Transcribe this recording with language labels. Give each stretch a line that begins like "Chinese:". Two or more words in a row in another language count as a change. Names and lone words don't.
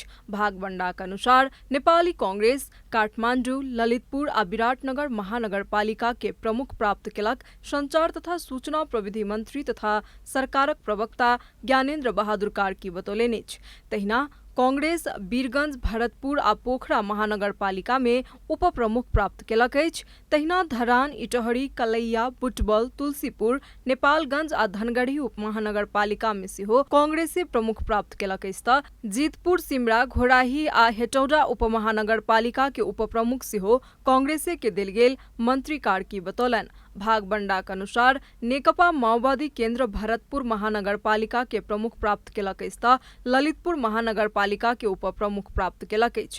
Maithili: भागबंडाक अनुसार नेपाली कांग्रेस काठमांडू, ललितपुर आ विराटनगर महानगर पालिका के प्रमुख प्राप्त केलक। संचार तथा सूचना प्रविधि मंत्री तथा सरकारक प्रवक्ता ज्ञानेन्द्र बहादुर कार्की बतौलनि अछि। तहिना कांग्रेस वीरगंज, भरतपुर आ पोखरा महानगर पालिका में उप प्रमुख प्राप्त केलक अछि। तहिना धरान, इटहरी, कलैया, बुटबल, तुलसीपुर, नेपालगंज आ धनगढ़ी उपमहानगर पालिका में सेहो कांग्रेसे प्रमुख प्राप्त केलक अछि त जीतपुर, सिमरा, घोराही आ हेटौडा उपमहानगर पालिका के उप प्रमुख सेहो कांग्रेसे के देल गेल, मंत्री कार्की बतौलनि। भागबंडाक अनुसार नेकपा माओवादी केन्द्र भरतपुर महानगर पालिका के प्रमुख प्राप्त केलक अछि त ललितपुर महानगर पालिका के उप प्रमुख प्राप्त केलक अछि।